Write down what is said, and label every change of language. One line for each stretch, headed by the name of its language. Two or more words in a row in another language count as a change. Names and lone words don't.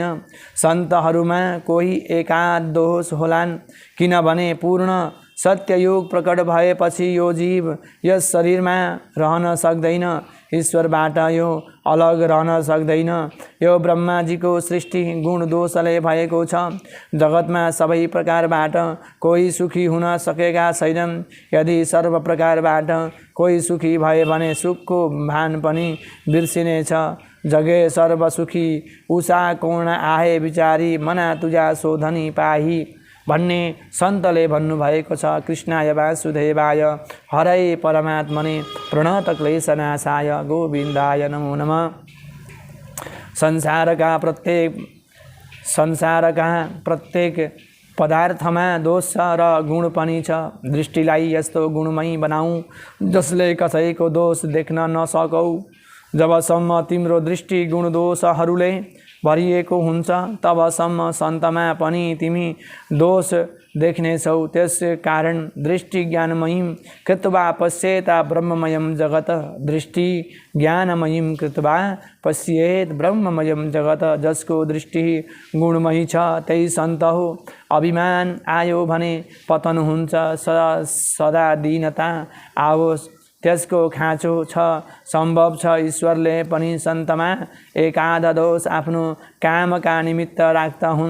Nepali: सन्तहरूमा कोही एकाध दोष होलान्, किनभने पूर्ण सत्ययुग प्रकट भएपछि यो जीव यस शरीरमा रहन सक्दैन, ईश्वरबाट यो अलग रहन सक्दैन। यो ब्रह्माजीको सृष्टि गुण दोषले भएको छ। जगतमा सबै प्रकारबाट कोही सुखी हुन सकेका छैनन्। यदि सर्व प्रकारबाट कोही सुखी भए भने सुखको भान पनि बिर्सिनेछ।
Marathi: जगे सर्व सुखी उषा कोण आहे विचारी, मना तुझा शोधनी पाही
Nepali: भन्ने सन्तले भन्नुभएको छ।
Sanskrit: कृष्णाय वासुदेवाय हरै परमात्मने प्रणतक्लेशनाशाय गोविन्दाय नमो नमः।
Nepali: संसारका प्रत्येक पदार्थमा दोष छ र गुण पनि छ। दृष्टिलाई यस्तो गुणमय बनाऊ जसले कसैको दोष देख्न नसकौ। जबसम्म तिम्रो दृष्टि गुण दोषहरूले भरिएको हुन्छ तबसम्म सन्तमा पनि तिमी दोष देख्नेछौ। त्यस कारण
Sanskrit: दृष्टि ज्ञानमयीं कृत्वा पश्येत ब्रह्ममयं जगत। दृष्टि ज्ञानमयीं कृत्वा पश्येत ब्रह्ममयं जगत।
Nepali: जसको दृष्टि गुणमयी छ त्यही सन्त हो। अभिमान आयो भने पतन हुन्छ। सदा दीनता आओस् त्यसको खाँचो छ। सम्भव छ ईश्वरले पनि सन्तमा एकाध दोष आफ्नो कामका निमित्त राख्दा हुन्।